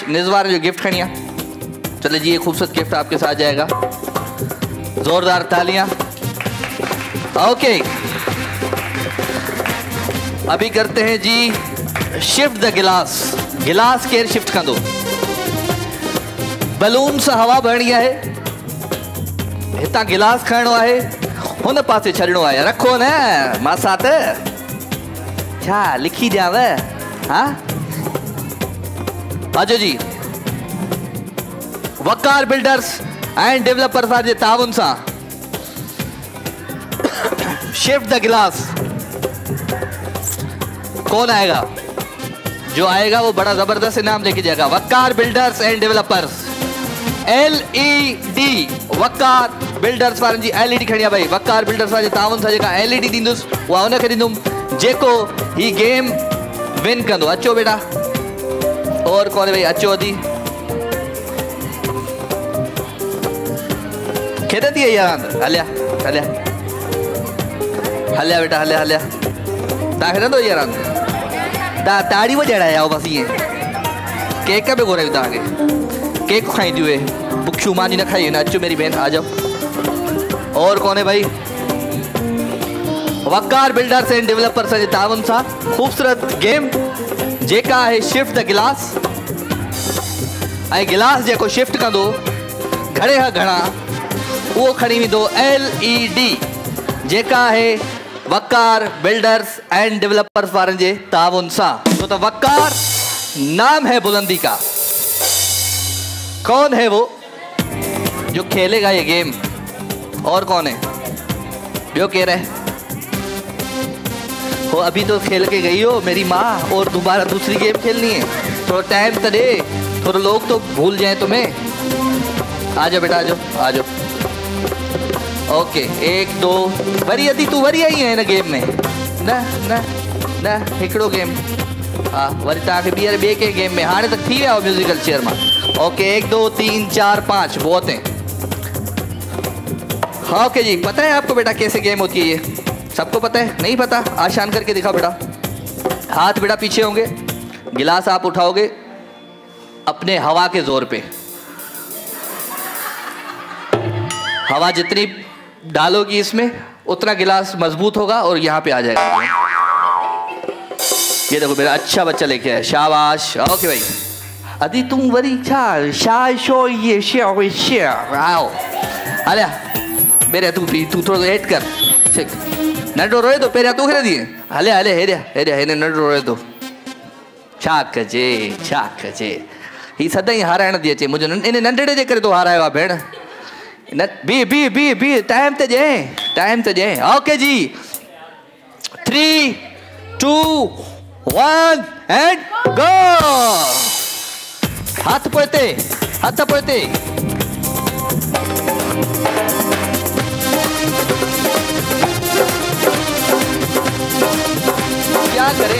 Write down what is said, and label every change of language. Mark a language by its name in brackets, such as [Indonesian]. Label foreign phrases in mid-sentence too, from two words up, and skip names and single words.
[Urdu] نزوا نے جو گفٹ کھڑیا، چلے جی یہ خوبصورت گفٹ آپ کے ساتھ جائے گا. زوردار تالیاں. اوکے، ابھی کرتے ہیں جی شفٹ دی گلاس. گلاس کیئر شفٹ کر دو۔ بیلون سے ہوا بھرنی ہے, [Sindhi] हितां गिलास खणो है, हुन पासे छॾणो आहे। रखो न मां साथ छा लिखी ॾियांव? हाँ अजो जी, वकार बिल्डर्स एंड डेवलपर्स जे ताउन सां शिफ्ट द गिलास। [Urdu] کون آئے گا? جو آئے گا وہ بڑا زبردست انعام لے کے جائے گا. [Sindhi] वकार बिल्डर्स एंड डेवलपर्स, LED वकार बिल्डर्स वारनि जी LED खणी आहे भाई। वकार बिल्डर्स वारे ताउन सां जेका LED ॾींदुसि उहा हुनखे ॾींदुमि जेको ही गेम विन कंदो। [Urdu] اچو بیٹا، اور کون بھائی? [Sindhi] अचो अदी खेॾंदी आहे यार। हलिया हलिया हलिया बेटा, हलिया हलिया। तव्हां खेॾंदो इहा रांदि? तव्हां ताड़ी वॼाइण आया हो? बसि ईअं केक बि घुरायूं तव्हांखे। केक खाईंदी हुए, बुखियूं मानी न खाई। अचो [Urdu] میری بہن، آ جاؤ۔ اور کون ہے بھائی? [Sindhi] वकार बिल्डर्स एंड डेवलपर्स जे ताउन सां खूबसूरत गेम जेका है शिफ्ट द गिलास। ऐं गिलास जेको शिफ्ट कंदो घणे खां घणा वो खणी वेंदो LED जेका है वकार बिल्डर्स एंड डेवलपर्स वारनि जे ताउन सां। [Urdu] تو وقار نام ہے بلندی کا. کون ہے وہ جو کھیلے گا یہ گیم? اور کون ہے? جو کہہ رہے ہو ابھی تو کھیل کے گئی ہو میری ماں، اور دوبارہ دوسری گیم کھیلنی ہے? تھوڑا ٹائم تو دے، تھوڑا لوگ تو بھول جائے تمہیں. آ جاؤ بیٹا، آ جاؤ آ جاؤ۔ اوکے، 1 2 [Sindhi] वरी अदी तू वरी आई [Urdu] ہے نا گیم میں? [Sindhi] न न न हिकिड़ो गेम। हाँ वरी तव्हांखे ॿिए के गेम में हाणे तक थी विया हो म्यूजिकल चेयर मां। [Urdu] اوکے 1 2 3 4 5 بہت ہیں. ہاں اوکے جی، پتا ہے آپ کو بیٹا کیسے گیم ہوتی ہے یہ? سب کو پتا ہے؟ نہیں پتا؟ آسان کر کے دکھاؤ بیٹا. ہاتھ بیٹا پیچھے ہوں گے، گلاس آپ اٹھاؤ گے اپنے ہوا کے زور پے. ہوا جتنی ڈالو گی اس میں اتنا گلاس مضبوط ہوگا اور یہاں پے آ جائے گا. یہ دیکھو میرا اچھا بچہ لے کے آیا، شاباش. اوکے بھائی، ادی تم وری آؤ ارے میرے تو تھوڑا لیٹ کر. [Sindhi] नंढो रोए तो पहिरियां तूं खेॾे दिए। हले हले हेॾिया हेॾिया हिन नंढो रोए तो छा कजे। ही सदाईं हाराइण थी अचे मुंहिंजो। इन नंढड़े जे करे तो हारायो आहे भेण। बी टाइम ते ॾिए। [Urdu] اوکے جی 3 2 1 [English] and go. [Sindhi] हाथ पोइते। [Urdu] کیا کریں?